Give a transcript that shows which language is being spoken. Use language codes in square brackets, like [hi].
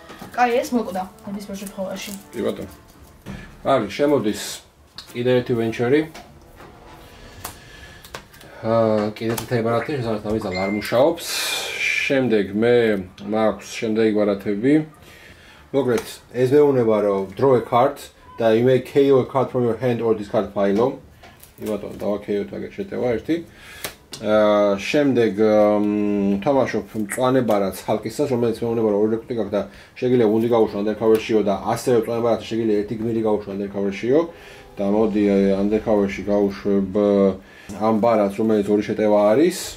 [ka] კაი, ეს მოკვდა ნებისმიერ შემთხვევაში. კი ბატონო. კარგი, შემოდის კიდე ერთი Venture-ი. კიდე ერთი ბარათი, შესაძლოა თავისად არ მუშაობს. შემდეგ მე მაქვს შემდეგი ბარათები. მოკლედ, ეს მეუბნება რომ [en] draw a card და you may KO a card from your hand or discard pile. [ka] კი ბატონო, დავაქეოთ აგერ შეტევა ერთი. შემდეგ თამაშობ მწვანე ბარათს ჰალკისას, რომელიც მეუბნება რომ 2 რეკრუტი გაქვს და შეგიძლია გუნდი გაუშვო Undercover-შიო და ასევე მწვანე ბარათს შეგიძლია ერთი გმირი გაუშვო Undercover-შიო და მოდი Undercover-ში გავუშვებ ამ ბარათს, რომელიც 2 შეტევა არის.